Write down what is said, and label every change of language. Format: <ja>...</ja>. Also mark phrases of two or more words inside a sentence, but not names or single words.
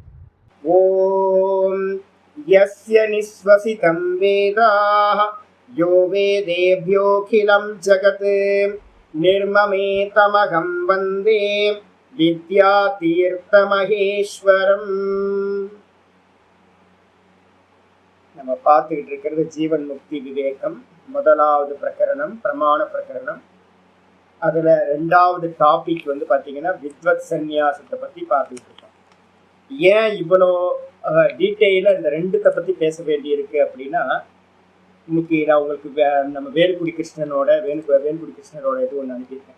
<sa>ॐ यस्य निःश्वसितं वेदाः यो वेदेभ्योऽखिलं जगत् निर्ममेतमहं वन्दे विद्यातीर्थमहेश्वरम्।</sa> <ta>நம்ம பார்த்துக்கிட்டு இருக்கிறது ஜீவன் முக்தி விவேகம் முதலாவது பிரகரணம் பிரமாண பிரகரணம். அதுல ரெண்டாவது டாபிக் வந்து பாத்தீங்கன்னா வித்வத் சந்நியாசத்தை பத்தி பார்த்துட்டு இருக்கோம். ஏன் இவ்வளோ டீட்டெயிலா இந்த ரெண்டுத்தை பத்தி பேச வேண்டியிருக்கு அப்படின்னா, இன்னைக்கு நான் உங்களுக்கு நம்ம வேலுக்குடி கிருஷ்ணனோட இது ஒன்று அனுப்பியிருக்கேன்.</ta>